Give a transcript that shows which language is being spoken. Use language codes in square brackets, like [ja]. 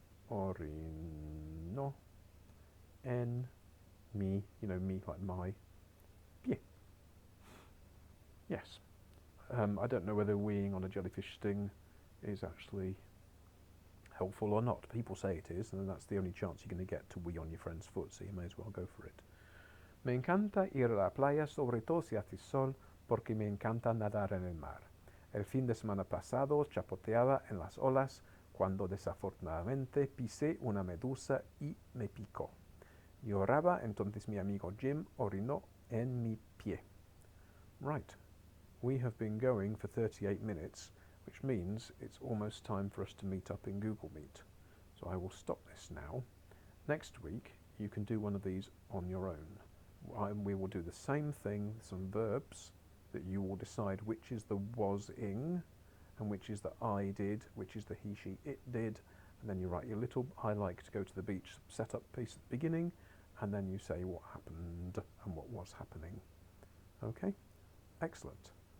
[es] Orino en mi, [en] you know, me like my pie. Yes. I don't know whether weeing on a jellyfish sting is actually helpful or not. People say it is, and that's the only chance you're going to get to wee on your friend's foot, so you may as well go for it. [es] Me encanta ir a la playa, sobre todo si hace sol, porque me encanta nadar en el mar. El fin de semana pasado chapoteaba en las olas cuando desafortunadamente pisé una medusa y me picó. Lloraba, entonces mi amigo Jim orinó en mi pie. [en] Right. We have been going for 38 minutes, which means it's almost time for us to meet up in Google Meet. So I will stop this now. Next week, you can do one of these on your own. We will do the same thing, some verbs that you will decide which is the was-ing and which is the I did, which is the he, she, it did, and then you write your little I like to go to the beach setup piece at the beginning, and then you say what happened and what was happening. Okay? Excellent.